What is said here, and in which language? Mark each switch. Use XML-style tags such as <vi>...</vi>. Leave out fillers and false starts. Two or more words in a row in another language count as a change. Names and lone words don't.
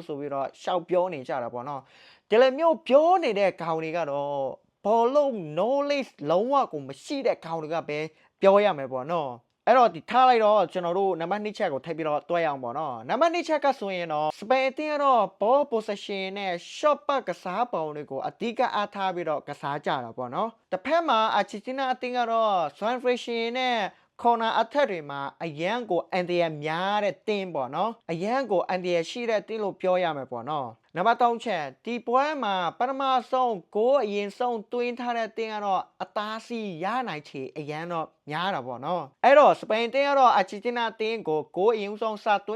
<my>ဆိုပြီးတော့ရှောက်ပြောနေကြတာပေါ့နော်ဒီလိုမျိုးပြောနေတဲ့ခေါင်းတွေကတော့ဘောလုံး knowledge လုံးဝကိုမရှိတဲ့ခေါင်းတွေကပဲပြောရမယ်ပေါ့နော်အဲ့ တော့ဒီထားလိုက်တော့ကျွန်တော်တို့နံပါတ်2ချက်ကိုထပ်ပြီးတော့တွဲရအောင်ပေါ့နော်နံပါတ်2ချက်ကဆိုရင်တော့စပိန်အသင်းကတော့</my> <en>ball possession</en> <my>နဲ့</my> <en>shot pass</en> <my>ကစားပုံတွေကိုအဓိကအားထားပြီးတော့ကစားကြတာပေါ့နော်တစ်ဖက်မှာအာဂျင်တီးနားအသင်းကတော့ transition နဲ့</my> <en>corner attack</en> <my>တွေမှာအရန်ကိုအန်တရများတဲ့တင်းပေါ့နော်အရန်ကိုအန်တရရှိတဲ့တင်းလို့ပြောရမယ်ပေါ့နော်နံပါတ်3ချက်ဒီပွဲမှာပထမဆုံးကိုအရင်ဆုံးတွ င်းထားတဲ့တင်းကတော့အသားစီရနိုင်ချေအရန်တော့များတာပေါ့နော်အဲ့တော့စပိန်တင်းကတော့အာဂျင်တီးနားတင်းကိုအရင်ဆုံးစတွ</my>